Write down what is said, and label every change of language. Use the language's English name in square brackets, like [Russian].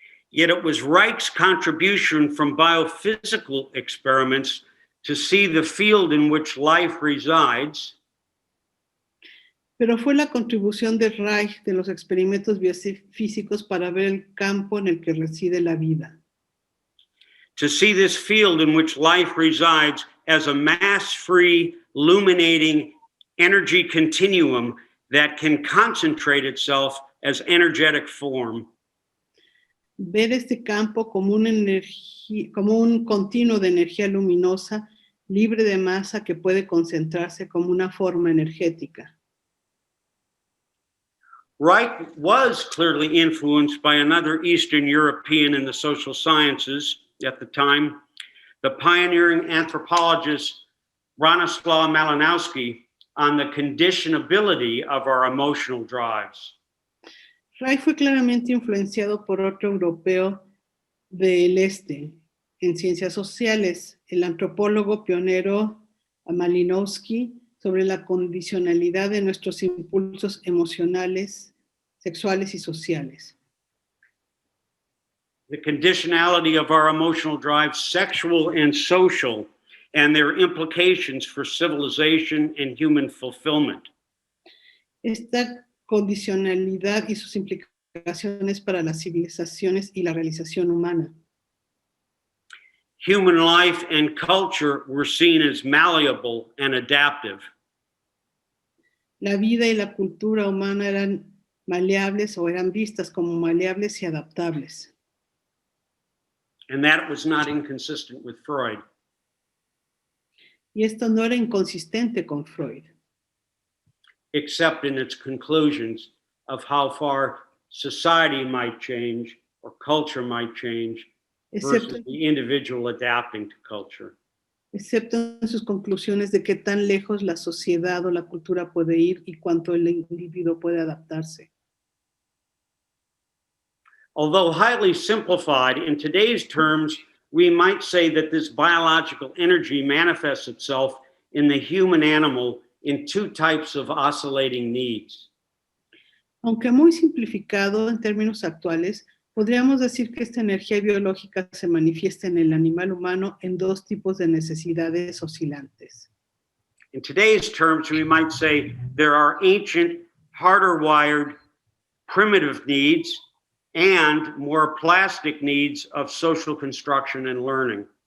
[English] Yet it was Reich's contribution from biophysical experiments to see the field in which life resides, [Spanish] pero fue la contribución de Reich de los experimentos biofísicos para ver el campo en el que reside la vida. [English] to see this field in which life resides as a mass-free, illuminating energy continuum that can concentrate itself as energetic form. [Spanish] Ver este campo como un continuo de energía luminosa, libre de masa que puede concentrarse como una forma energética. [English] Reich was clearly influenced by another Eastern European in the social sciences at the time, the pioneering anthropologist Bronislaw Malinowski, on the conditionability of our emotional drives. [Spanish] Reich fue claramente influenciado por otro europeo del este en ciencias sociales, el antropólogo pionero Malinowski, sobre la condicionalidad de nuestros impulsos emocionales, sexuales y sociales. [English] The conditionality of our emotional drives, sexual and social, and their implications for civilization and human fulfillment. [Spanish] Esta condicionalidad y sus implicaciones para las civilizaciones y la realización humana. [English] Human life and culture were seen as malleable and adaptive. [Spanish] La vida y la cultura humana eran maleables o eran vistas como maleables y adaptables. [English] And that was not inconsistent with Freud. [Spanish] Y esto no era inconsistente con Freud, [English] except in its conclusions of how far society might change or culture might change versus the individual adapting to culture. [Spanish] excepto en sus conclusiones de qué tan lejos la sociedad o la cultura puede ir y cuánto el individuo puede adaptarse. [English] Although highly simplified, in today's terms, we might say that this biological energy manifests itself in the human animal in two types of oscillating needs. [Spanish] Aunque muy simplificado en términos actuales, podríamos decir que esta energía biológica se manifiesta en el animal humano en dos tipos de necesidades oscilantes. [English] In today's terms, we might say there are ancient, harder wired, primitive needs and more plastic needs of social construction and learning.